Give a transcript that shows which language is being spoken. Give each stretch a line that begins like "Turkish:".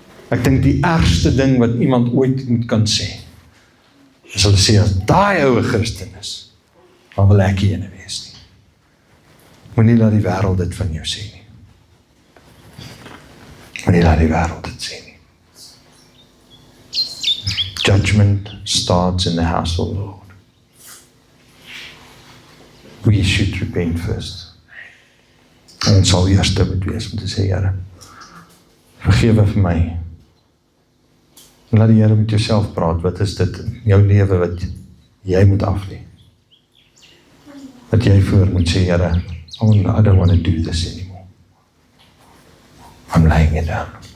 Afrikaans: Ek dink die ergste ding wat iemand ooit moet kan sê, is hulle sê, as daai ouwe Christen is, dan wil ek ene wees nie. Moenie laat die wêreld dit van jou sê nie. Moenie laat die wêreld dit sê nie.
English: Judgment starts in the house of the Lord. We should repent first.
Afrikaans: En ons sal eerste moet wees om te sê, Here, vergewe vir my. En laat die Here met jouself praat, wat is dit in jou lewe wat jy moet aflê? Wat jy voor moet sê,
English: Here, I don't want to do this anymore. I'm laying it down.